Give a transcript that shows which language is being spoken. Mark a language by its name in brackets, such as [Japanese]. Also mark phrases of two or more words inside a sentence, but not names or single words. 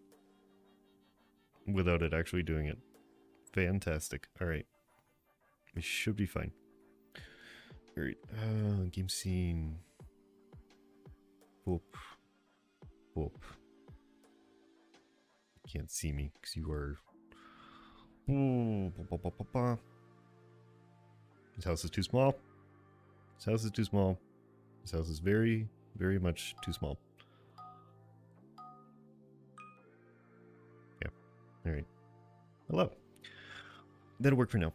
[English] Without it actually doing it. Fantastic. Alright. We should be fine. Alright. Game scene. Boop. Boop. You can't see me because you are... Ooh, ba, ba, ba, ba. This house is too small. This house is too small. This house is very, very much too small. Yeah. Alright. Hello. That'll work for now.